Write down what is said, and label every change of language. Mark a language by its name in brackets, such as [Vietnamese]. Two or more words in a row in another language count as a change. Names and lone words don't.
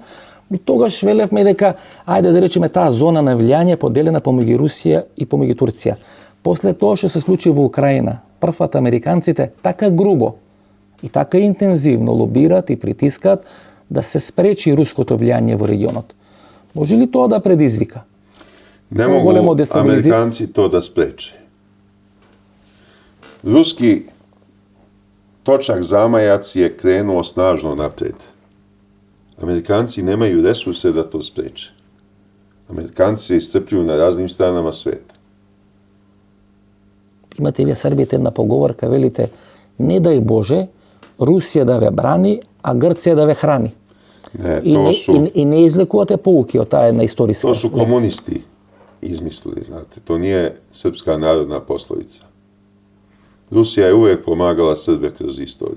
[Macedonian] И тогаш велевме дека ајде да речеме таа зона на влијание поделена помеѓу Русија и помеѓу Турција. После тоа што се случи во Украина, првпат американците така грубо и така интензивно лобираат и притискаат да се спречи руското влијание во регионот. Може ли тоа да предизвика? [Serbian] Ne [Macedonian] Големо [Serbian] mogu [Macedonian] дестабилизир- [Serbian] Amerikanci to da spreče. Ruski točak zamajac je krenuo snažno napred. Amerikanci nemaju resurse da to spreče. Amerikanci se iscrpljuju na raznim stranama sveta. [Macedonian] Имате вие Србите една поговорка, велите, не дај Боже, Русија да ве брани, а Грција да ве храни. [Serbian] Ne, [Macedonian] И не излекувате поуки од таа една историска [Serbian] to su [Macedonian] лекција. [Serbian] komunisti izmislili, znate. To nije srpska narodna poslovica. Rusija je uvek pomagala Srbe kroz istoriju.